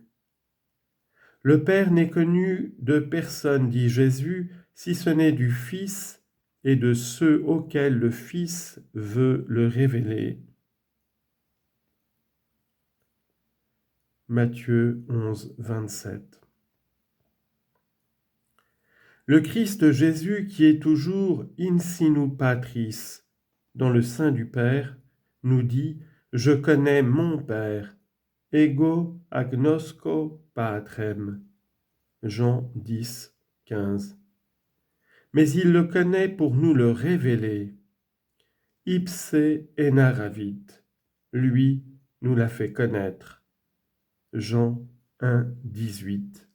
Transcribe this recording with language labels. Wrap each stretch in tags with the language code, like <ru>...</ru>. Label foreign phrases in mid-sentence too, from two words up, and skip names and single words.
<fr>Le Père n'est connu de personne, dit Jésus, si ce n'est du Fils et de ceux auxquels le Fils veut le révéler. Matthieu 11, 27. Le Christ Jésus, qui est toujours</fr> <la>in sinu patris,</la> <fr>dans le sein du Père, nous dit « Je connais mon Père,</fr> <la>ego agnosco patrem ».</la> <fr>Jean 10, 15. Mais il le connaît pour nous le révéler.</fr> <la>Ipse enaravit,</la> <fr>lui nous l'a fait connaître. Jean 1, 18.</fr>